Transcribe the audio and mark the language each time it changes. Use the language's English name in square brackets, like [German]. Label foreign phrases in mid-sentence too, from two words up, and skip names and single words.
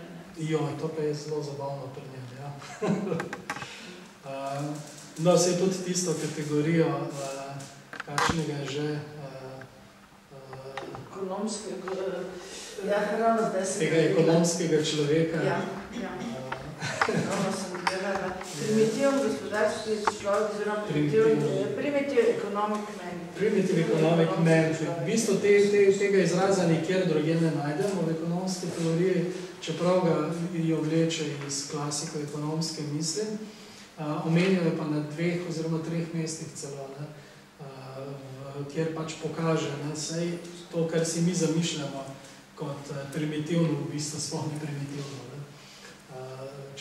[Slovenian] To pa je zelo zabavno pri njem, No, se je tudi tisto kategorijo, kakšnega že tega ekonomskega človeka. Primitivni gospodarski človek, oziroma [English] primitive economic man. Primitive economic man. [Slovenian] V bistvu tega izraza nikjer drugje ne najdemo v ekonomski teoriji, čeprav ga jo vleče iz klasiko ekonomske misli. Omenjajo pa na 2 oziroma 3 mestih celo, kjer pač pokaže, saj to, kar si mi zamišljamo kot primitivno, v bistvu sploh ni primitivno.